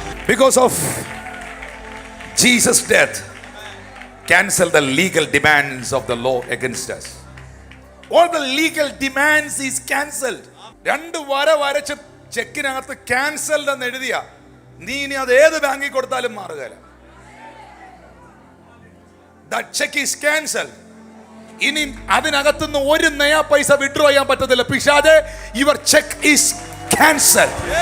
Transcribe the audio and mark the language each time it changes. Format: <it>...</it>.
<en>Because of Jesus' death, cancel the legal demands of the law against us. All the legal demands is cancelled.</en> <ml>2 വര വരച്ച് ചെക്കിനകത്ത് cancelled എന്ന് എഴുതിയ നീ ഇനി അത് ഏത് ബാങ്കിൽ കൊടുത്താലും മാറുകയില്ല.</ml> <en>That check is cancelled.</en> <ml>ഇനി അതിനകത്തുനിന്ന് 1 നയാ പൈസ വിഡ്രോ ചെയ്യാൻ പറ്റത്തില്ല.</ml> <en>പിശാചേ, your check is cancelled.</en>